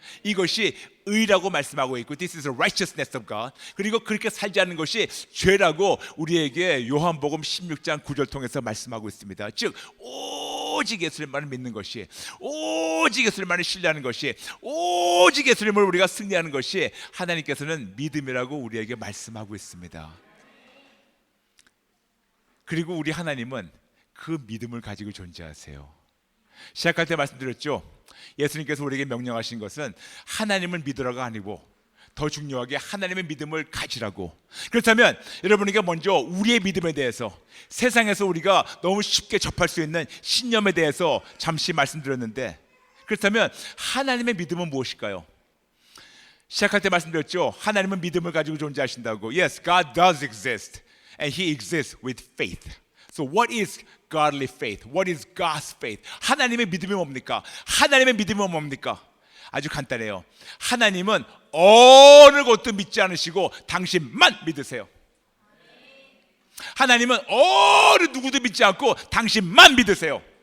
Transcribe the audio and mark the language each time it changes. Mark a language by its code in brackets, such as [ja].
[ko] 이것이 의라고 말씀하고 있고 [en] This is the righteousness of God. [ko] 그리고 그렇게 살지 않는 것이 죄라고 우리에게 요한복음 16장 9절 통해서 말씀하고 있습니다. 즉 오직 예수님만을 믿는 것이, 오직 예수님만을 신뢰하는 것이, 오직 예수님을 우리가 승리하는 것이 하나님께서는 믿음이라고 우리에게 말씀하고 있습니다. 그리고 우리 하나님은 그 믿음을 가지고 존재하세요. 시작할 때 말씀드렸죠. 예수님께서 우리에게 명령하신 것은 하나님을 믿으라가 아니고 더 중요하게 하나님의 믿음을 가지라고. 그렇다면 여러분에게 먼저 우리의 믿음에 대해서, 세상에서 우리가 너무 쉽게 접할 수 있는 신념에 대해서 잠시 말씀드렸는데, 그렇다면 하나님의 믿음은 무엇일까요? 시작할 때 말씀드렸죠. 하나님은 믿음을 가지고 존재하신다고. [en] Yes, God does exist and He exists with faith. So what is godly faith? What is God's faith? [ko] 하나님의 믿음이 뭡니까? 하나님의 믿음이 뭡니까? 아주 간단해요. 하나님은 어느 것도 믿지 않으시고 당신만 믿으세요. 하나님은 어느 누구도 믿지 않고 당신만 믿으세요.